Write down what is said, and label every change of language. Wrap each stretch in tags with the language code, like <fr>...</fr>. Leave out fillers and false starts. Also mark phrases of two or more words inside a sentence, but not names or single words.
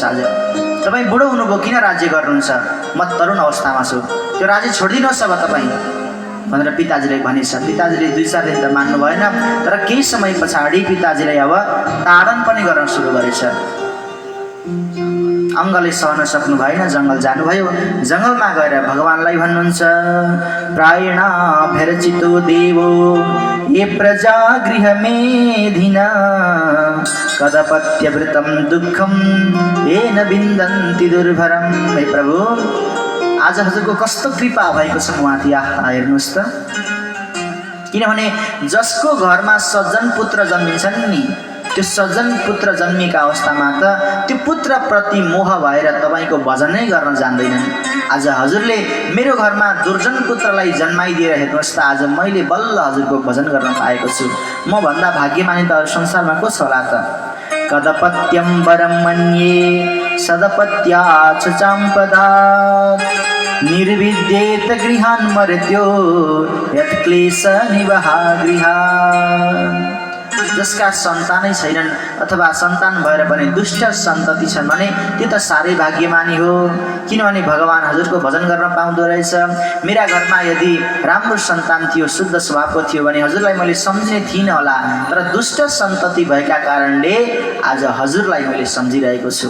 <ne>आज तपाईँ बुढो हुनुभयो, किन राज्य गर्नुहुन्छ? म तरुण अवस्थामा छु, त्यो राज्य छोडिदिनुहोस् अब तपाईँ भनेर पिताजीले भनेछ। पिताजीले 2-4 दिन त मान्नु भएन, तर केही समय पछाडि पिताजीलाई अब ताडन पनि गर्न सुरु गरेछ। अङ्गले सहन सक्नु भएन, जङ्गल जानुभयो। जङ्गलमा गएर भगवानलाई भन्नुहुन्छ,</ne> <sa>प्रायणाभ्यर्चितो देवो ये प्रजा गृहमेधिना कदपत्यवृतं दुःखं येन विन्दन्ति दुर्भरं।</sa> <ne>हे प्रभु, आज हजुरको कस्तो कृपा भएको छ उहाँथि। हेर्नुहोस् त, किनभने जसको घरमा सज्जन पुत्र जन्मिन्छन् नि, त्यो सज्जन पुत्र जन्मिएका अवस्थामा त त्यो पुत्रप्रति मोह भएर तपाईँको भजन नै गर्न जान्दैनन्। आज हजुरले मेरो घरमा दुर्जन पुत्रलाई जन्माइदिएर हेर्नुहोस् त, आज मैले बल्ल हजुरको भजन गर्न पाएको छु। म भन्दा भाग्यमानी त अरू संसारमा को छ होला त?</ne> <sa>कदपत्यं वरं मन्ये सदपत्याच चाम्पदा निर्विद्येत गृहान् मर्त्यो यत्क्लेश निवहा गृहा।</sa> <ne>जसका सन्तानै छैनन् अथवा सन्तान भएर पनि दुष्ट सन्तति छन् भने त्यो त साह्रै भाग्यमानी हो। किनभने भगवान हजुरको भजन गर्न पाउँदो रहेछ। मेरा घरमा यदि राम्रो सन्तान थियो, शुद्ध स्वभावको थियो भने हजुरलाई मैले सम्झिने थिइनँ होला, तर दुष्ट सन्तति भएका कारणले आज हजुरलाई मैले सम्झिरहेको छु।</ne>